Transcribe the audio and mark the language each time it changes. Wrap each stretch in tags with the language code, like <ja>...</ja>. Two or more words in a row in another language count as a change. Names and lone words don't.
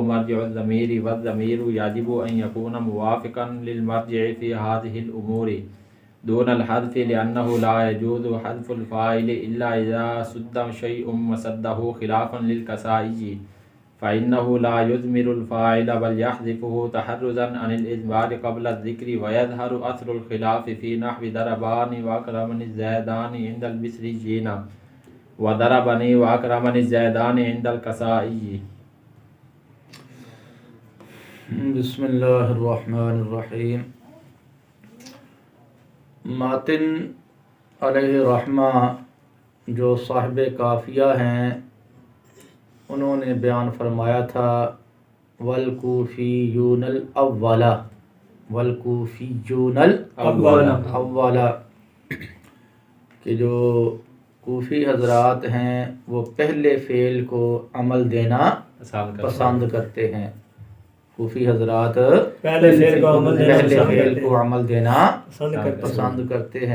<ar>مرجع الضمير والضمير يجب أن يكون موافقا للمرجع في هذه الأمور دون الحذف، لأنه لا يجوز حذف الفاعل إلا إذا سد شيء وسده خلافا للكسائي، فإنه لا يضمر الفاعل بل يحذفه تحرزا عن الإجمال قبل الذكر، ويظهر أثر الخلاف في نحو ضربان وأكرمني الزيدان عند البصريين وضربني وأكرمني الزيدان عند الكسائي. بسم اللہ الرحمن الرحیم.</ar> <ur>ماتن علیہ رحمہ جو صاحب کافیہ ہیں انہوں نے بیان فرمایا تھا</ur> <ar>والکوفیون الاولا، والکوفیون الاولا</ar> <ur>کہ جو کوفی حضرات ہیں وہ پہلے فعل کو عمل دینا پسند کرتے ہیں. کوفی حضرات پہلے فعل کو عمل دینا پسند کرتے ہیں.</ur>